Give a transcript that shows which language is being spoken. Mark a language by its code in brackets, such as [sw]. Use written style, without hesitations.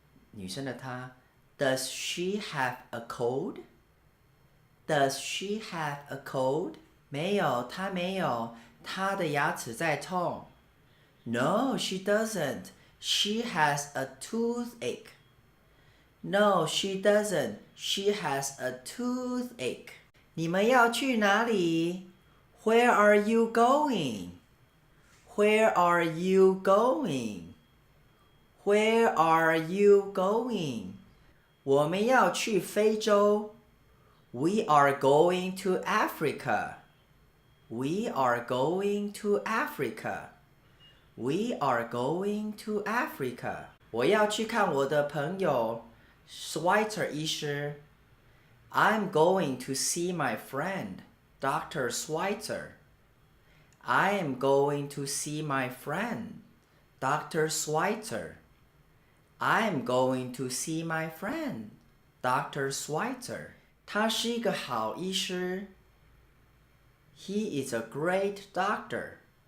[zh] 女生的她 [en] Does she have a cold? Does she have a cold? [zh] 没有，她没有，她的牙齿在痛。 [en] No, she doesn't. She has a toothache. No, she doesn't. She has a toothache. [zh] 你们要去哪里？ [en] Where are you going? Where are you going? Where are you going? [zh] 我们要去非洲。 [en] We are going to Africa. We are going to Africa. We are going to Africa. [zh] 我要去看我的朋友 Schweitzer 医师。 [en] I'm going to see my friend, Dr. Schweitzer. I am going to see my friend, Dr. Schweitzer. I am going to see my friend, Dr. Schweitzer. [zh] 他是一个好医师。 [en] He is a great doctor.